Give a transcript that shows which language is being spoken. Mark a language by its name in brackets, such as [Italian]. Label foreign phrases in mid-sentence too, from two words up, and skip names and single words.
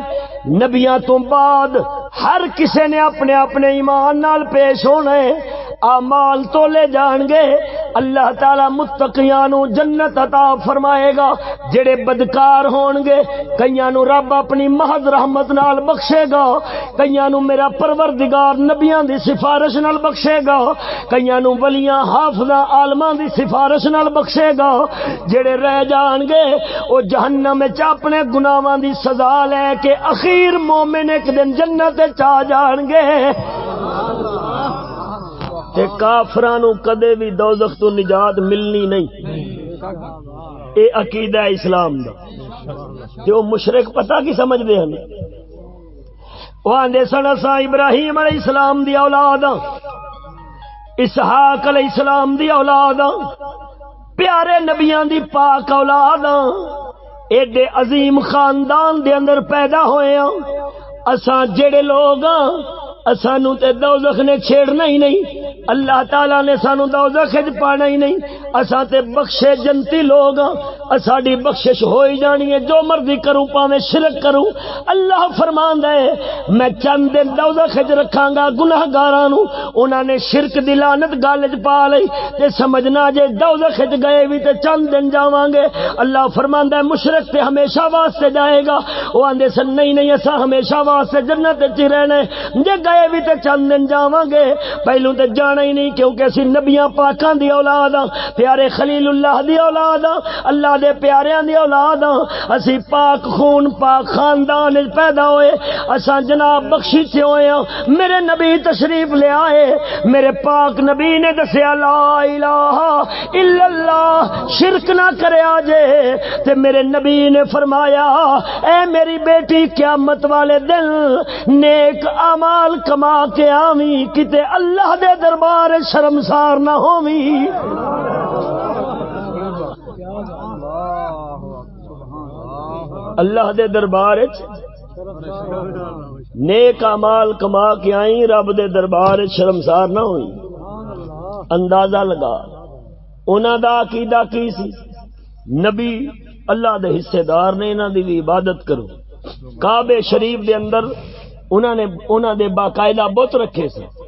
[Punjabi] نبیاں تو بعد ہر کسے نے اپنے اپنے ایمان نال پیش ہونا ہے. اعمال تولے جان گے. اللہ تعالی متقیاں نو جنت عطا فرمائے گا. جڑے بدکار ہون گے کئیاں نو رب اپنی محض رحمت نال بخشے گا، کئیاں نو میرا پروردگار نبیاں دی سفارش نال بخشے گا، کئیاں نو ولیاں حافظاں عالماں دی سفارش نال بخشے گا. جڑے رہ جان گے او جہنم وچ اپنے گناہاں دی سزا لے کے اخیر مومن ایک دن جنت وچ آ جان گے. تے کافراں نو کدے بھی دوزخ تو نجات ملنی نہیں. اے عقیدہ اسلام دا تے او مشرک پتہ کی سمجھ دے ہیں وہ آندے سن اساں ابراہیم [Arabic] علیہ السلام [Punjabi] دی اولاد ہاں اسحاق [Arabic] علیہ السلام [Punjabi] دی اولاد ہاں پیارے نبیاں دی پاک اولاد ہاں ایڈے عظیم خاندان دے اندر پیدا ہوئے ہاں اساں جڑے لوگ ہاں اسانو تے دوزخ نے چھیڑنا ہی نہیں اللہ تعالیٰ نے سانو دوزخ وچ پانا ہی نہیں اساں تے بخشے جنتی لوگ ہاں اساڈی بخشش ہوئی جانی ہے جو مرضی کروں پاویں شرک کروں اللہ فرماندا ہے میں چند دن دوزخ وچ رکھاں گا گناہگاراں نو انہاں نے شرک دی لعنت گل وچ پا لئی تے سمجھنا جے دوزخ وچ گئے وی تے چند دن جاواں گے اللہ فرماندا ہے مشرک تے ہمیشہ واسطے جائے گا او آندے سن نہیں اساں ہمیشہ واسطے جنت وچ رہنا ہے جے گئے بھی تے چند دن جاواں گے پہلوں تے جانا ہی نہیں کیونکہ اسی نبیاں پاکاں دی اولاد ہاں پیارے خلیل اللہ دی اولاد ہاں اللہ دے پیاریاں دی اولاد ہاں اسی پاک خون پاک خاندان وچ پیدا ہوئے اساں جناب بخشی سے ہوئے ہاں میرے نبی تشریف لے آئے میرے پاک نبی نے دسیا [Arabic] لا الہ الا اللہ [Punjabi] شرک نہ کریا جے تے میرے نبی نے فرمایا اے میری بیٹی قیامت والے دن نیک اعمال کما کے آویں کتے اللہ دے دربار شرمسار نہ ہوویں اللہ دے دربار نیک اعمال کما کے آئیں رب دے دربار شرمسار نہ ہوئی اندازہ لگا انہاں دا عقیدہ کی سی نبی اللہ دے حصے دار نے انہاں دی بھی عبادت کرو کعبے شریف دے اندر انہاں دے باقاعدہ بت رکھے سے